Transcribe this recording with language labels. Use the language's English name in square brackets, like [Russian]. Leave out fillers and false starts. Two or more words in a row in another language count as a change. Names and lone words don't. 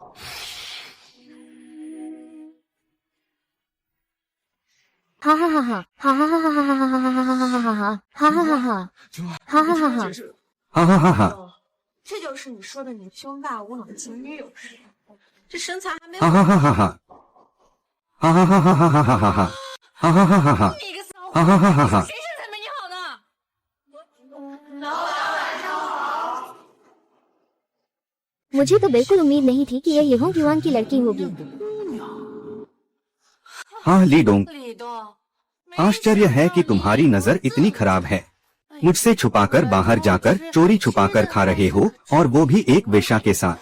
[Chinese] हा हा हा हा हा हा हा हा हा हा हा हा हा हा हा हा हा हा हाँ हाँ हाँ हाँ 这就是你说的你胸大无脑的前女友是吧？这身材还没 हाँ हाँ हाँ हाँ हाँ हाँ हाँ हाँ हाँ हाँ हाँ हाँ हाँ हाँ हाँ हाँ हाँ हाँ हाँ 你个骚 हाँ हाँ हाँ हाँ हाँ 谁身材没你好呢？ [Hindi] मुझे तो बिल्कुल उम्मीद नहीं थी कि यह येहोंग युआन की लड़की होगी। हाँ लीडोंग, [Chinese] 李东， [Hindi] आश्चर्य है कि तुम्हारी नजर इतनी खराब है। मुझसे छुपाकर बाहर जाकर चोरी छुपाकर खा रहे हो, और वो भी एक वेश्या के साथ।